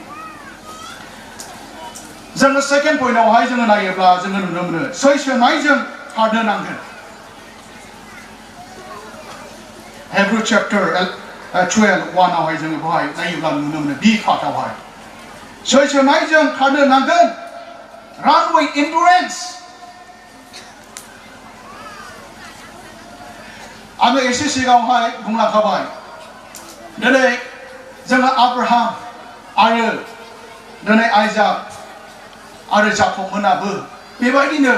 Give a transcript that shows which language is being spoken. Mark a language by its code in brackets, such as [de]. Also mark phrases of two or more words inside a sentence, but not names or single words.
[brx] जोङो [en] second point-आवहाय [brx] जोङो नायोब्ला जोङो नुनो मोनो सैसोनायजों खारनो नांगोन [en] Hebrew chapter [brx] 12:1आवहाय जोङो बेवहाय नायोब्ला नुनो मोनो बि पार्टआवहाय सैसोनायजों खारनो नांगोन [en] run with endurance [brx] आङो एसे सिगाङावहाय बुंलांखाबाय दिनै जोङो आब्राहाम आरो दिनै आइजाक आरो जाकबमोनाबो बेबायदिनो